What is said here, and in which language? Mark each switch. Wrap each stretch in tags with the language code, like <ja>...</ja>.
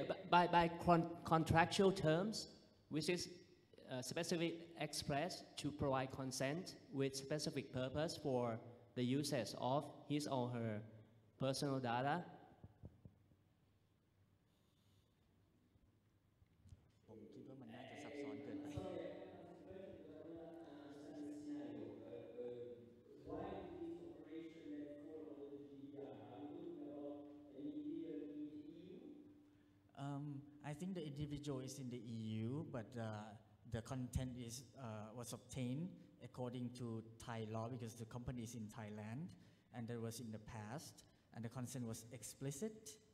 <en>By contractual terms, which is specifically expressed to provide consent with specific purpose for the usage of his or her personal data.</en> <th>ผมคิดว่ามันน่าจะซับซ้อนเกินไป</th> <en>Why is this operation that follow the GDPR? Are we talking about an individual in the EU? I think the individual is in the EU, but the content is was obtained according to Thai law because the company is in Thailand, and that was in the past, and the consent was explicit.</en>